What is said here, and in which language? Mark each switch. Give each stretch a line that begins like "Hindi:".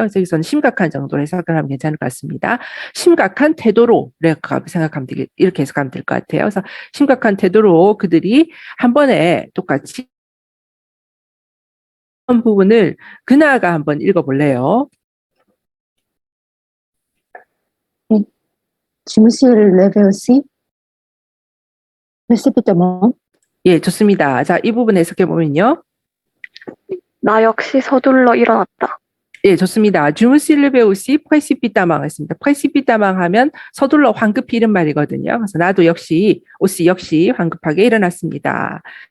Korean: 그래서 여기서는 심각한 정도로 해석을 하면 괜찮을 것 같습니다. 심각한 태도로 레그압 생각하면 이렇게 해석하면 될 것 같아요. 그래서 심각한 태도로 그들이 한 번에 똑같이 부분을 그나가 한번 읽어볼래요.
French: Je me suis levée aussi précipitamment.
Korean: 예, 좋습니다. 자, 이 부분 해석해 보면요. 나 역시 서둘러 일어났다. 예, 좋습니다. 주무실르베우시 프레시피타망 했습니다. 프레시피타망 하면 서둘러 황급히 이런 말이거든요. 그래서 나도 역시 황급하게 일어났습니다.